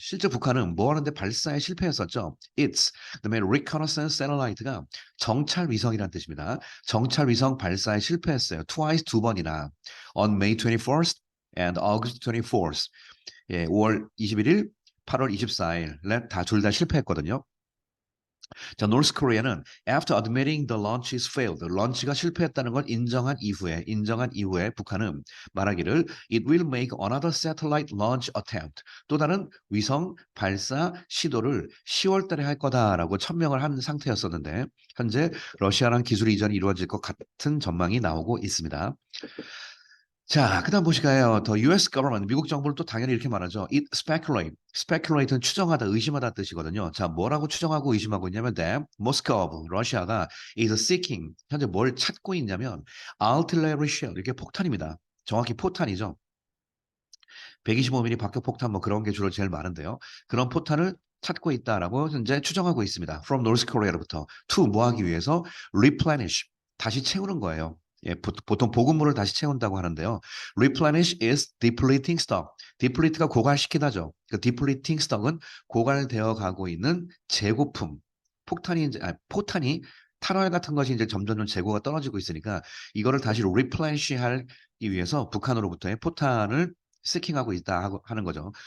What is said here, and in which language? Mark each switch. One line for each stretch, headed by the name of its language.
Korean: 실제 북한은 뭐 하는데 발사에 실패했었죠. It's 그다음에 reconnaissance satellite가 정찰 위성이라는 뜻입니다. 정찰 위성 발사에 실패했어요.
English: Twice,
Korean: 두 번이나.
English: On May 21st and August 24th.
Korean: 예, 5월 21일, 8월 24일 다 둘 다 실패했거든요. 자, 노스 코리아는
English: after admitting the launch is failed,
Korean: 런치가 실패했다는 걸 인정한 이후에 북한은 말하기를
English: it will make another satellite launch attempt,
Korean: 또 다른 위성 발사 시도를 10월 달에 할 거다라고 천명을 한 상태였었는데 현재 러시아랑 기술 이전이 이루어질 것 같은 전망이 나오고 있습니다. 자, 그다음 보실까요? 더
English: US government,
Korean: 미국 정부는 또 당연히 이렇게 말하죠.
English: It speculate.
Korean: speculate는 추정하다, 의심하다 뜻이거든요. 자, 뭐라고 추정하고 의심하고 있냐면
English: that Moscow,
Korean: 러시아가
English: is seeking,
Korean: 현재 뭘 찾고 있냐면
English: artillery shell,
Korean: 이게 폭탄입니다. 정확히 포탄이죠. 125mm 박격폭탄 뭐 그런 게 주로 제일 많은데요. 그런 포탄을 찾고 있다라고 현재 추정하고 있습니다.
English: From North Korea
Korean: 로부터 to 뭐 하기 위해서 replenish, 다시 채우는 거예요. 예, 보통 보급물을 다시 채운다고 하는데요.
English: Replenish is depleting stock.
Korean: deplete가 고갈시키다죠. 그 depleting stock은 고갈되어 가고 있는 재고품. 포탄이 탄환 같은 것이 이제 점점 재고가 떨어지고 있으니까 이거를 다시 replenish 하기 위해서 북한으로부터의 포탄을 seeking하고 있다 하는 거죠.